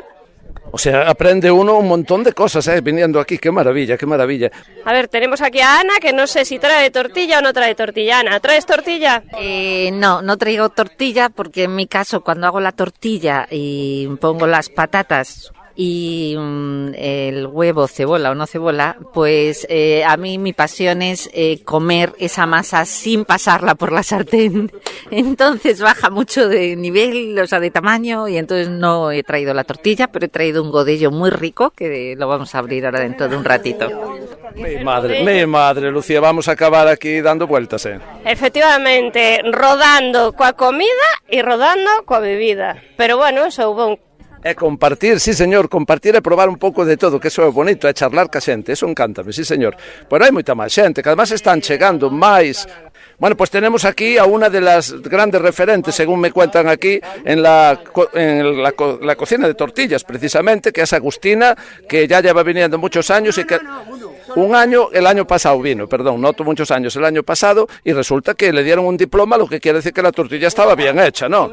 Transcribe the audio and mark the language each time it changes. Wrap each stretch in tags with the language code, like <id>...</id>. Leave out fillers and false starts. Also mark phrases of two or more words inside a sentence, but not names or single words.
<es>O sea, aprende uno un montón de cosas, viniendo aquí. Qué maravilla, qué maravilla. A ver, tenemos aquí a Ana, que no sé si trae tortilla o no trae tortilla. Ana, ¿traes tortilla? No traigo tortilla porque en mi caso cuando hago la tortilla y pongo las patatas y el huevo, cebola o no cebola, pues a mí mi pasión es comer esa masa sin pasarla por la sartén. Entonces baja mucho de nivel, o sea, de tamaño, y entonces no he traído la tortilla, pero he traído un godello muy rico que lo vamos a abrir ahora dentro de un ratito. Mi madre, Lucía, vamos a acabar aquí dando vueltas, Efectivamente,</es> <gl>rodando coa comida e rodando coa bebida.</gl> <es>Pero bueno, eso hubo</es> <gl>É compartir,</gl> <es>sí señor,</es> <gl>compartir e probar un pouco de todo, que eso é bonito, é charlar ca xente, eso encántame,</gl> <es>sí señor.</es> <gl>Pero hai moita máis xente, que además están chegando máis.</gl> <es>Bueno, pues tenemos aquí a una de las grandes referentes, según me cuentan aquí, en la cocina de tortillas, precisamente, que es Agustina, que ya lleva viniendo muchos años y que... el año pasado vino, perdón, no muchos años, el año pasado, y resulta que le dieron un diploma, lo que quiere decir que la tortilla estaba bien hecha, ¿no?</es>